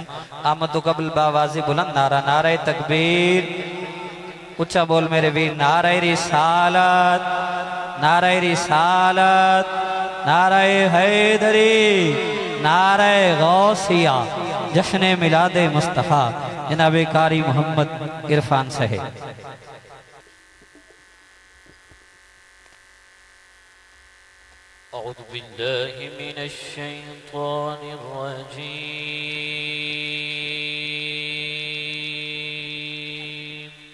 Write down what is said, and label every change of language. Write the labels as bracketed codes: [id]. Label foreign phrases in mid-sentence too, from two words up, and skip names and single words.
[ur] آمد قبل باآواز بلند نعرہ نعرۂ تکبیر [pa] اچا بول میرے ویر [ur] نعرۂ رسالت نعرۂ رسالت نعرۂ حیدری نعرۂ غوثیہ جشن میلاد مصطفیٰ جناب قاری محمد عرفان صاحب. [ar] أعوذ بالله من الشيطان الرجيم.